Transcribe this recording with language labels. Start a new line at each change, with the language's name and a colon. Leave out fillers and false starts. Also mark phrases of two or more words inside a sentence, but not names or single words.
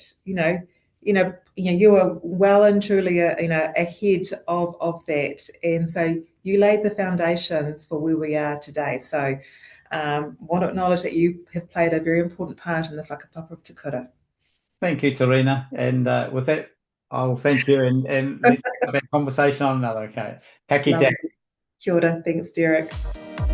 English: You were well and truly, ahead of that, and so you laid the foundations for where we are today. So, want to acknowledge that you have played a very important part in the whakapapa of Te Kura. Thank you, Te Rina. And with that, I'll thank you and let's have a conversation on another.
Māori: Okay. Ka kite. Lovely. Kia ora.
English: Thanks, Derek.